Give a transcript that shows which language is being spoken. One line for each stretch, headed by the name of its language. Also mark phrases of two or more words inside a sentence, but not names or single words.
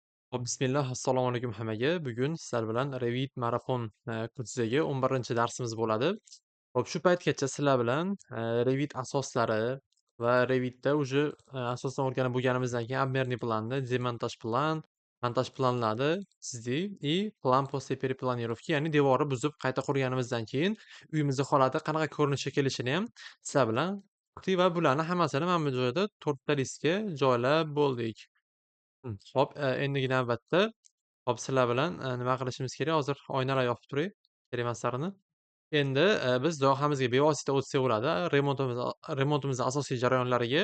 Uzbek: Hop, bismillah, assalomu alaykum hammaga. Bugun sizlar bilan Revit Marafon kursidagi 11-darsimiz bo'ladi. Hop, shu paytgacha sizlar bilan Revit asoslari va Revitda uje asosan o'rganib bo'lganimizdan keyin обмерный planni, demontaj plan, montaj planlari chizdik
Russian: и plan после перепланировки,
Uzbek: ya'ni devorni buzib qayta qurganimizdan keyin uyimizni holati qanaqa ko'rinishga kelishini ham sizlar bilan o'qdik va bularni hammasini mana bu joyda 4 ta listga joylab bo'ldik. Hop, endigi navbatda, hop, sizlar bilan, nima qilishimiz kerak? Hozir oynalar yopib turay, kerak emaslarini. Endi, biz loyihamizga bevosita o'tsak bo'ladi, remontimizni asosiy jarayonlariga.